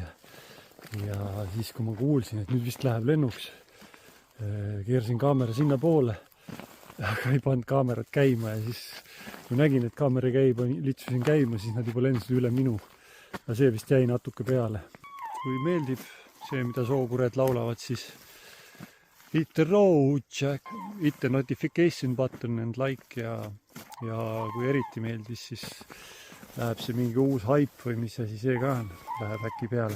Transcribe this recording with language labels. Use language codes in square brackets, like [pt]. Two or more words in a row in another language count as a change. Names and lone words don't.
[et] Ja siis, kui ma kuulsin, et nüüd vist läheb lennuks, keerasin kaamera sinna poole, aga ei pannud kaamerat käima ja siis, kui nägin, et kaamera käib, litsusin käima, siis nad juba lendasid üle minu. Ja see vist jäi natuke peale. Kui meeldib see, mida sookured laulavad, siis [en] hit the road, hit the notification button and like [et] ja kui eriti meeldis, siis läheb see mingi uus hype või mis asi see ka on, läheb äkki peale.